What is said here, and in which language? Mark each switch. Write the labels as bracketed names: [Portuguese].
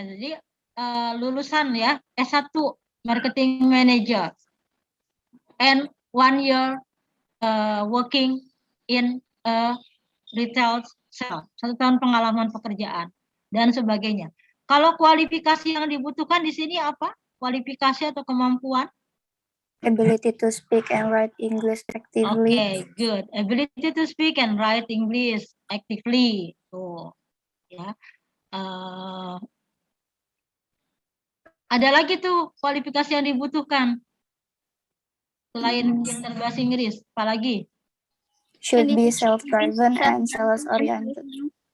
[Indonesian] Jadi lulusan ya S1 [English] marketing manager and 1 year working in retail sales, [Indonesian] 1 tahun pengalaman pekerjaan dan sebagainya. Kalau kualifikasi yang dibutuhkan di sini apa? Kualifikasi atau kemampuan? [English] Ability to speak and write English actively. Okay, good. Ability to speak and write English actively. [Indonesian] Tuh, ya. Ada lagi tuh kualifikasi yang dibutuhkan selain pintar bahasa Inggris, apalagi? [English] Should be self-driven and sales-oriented.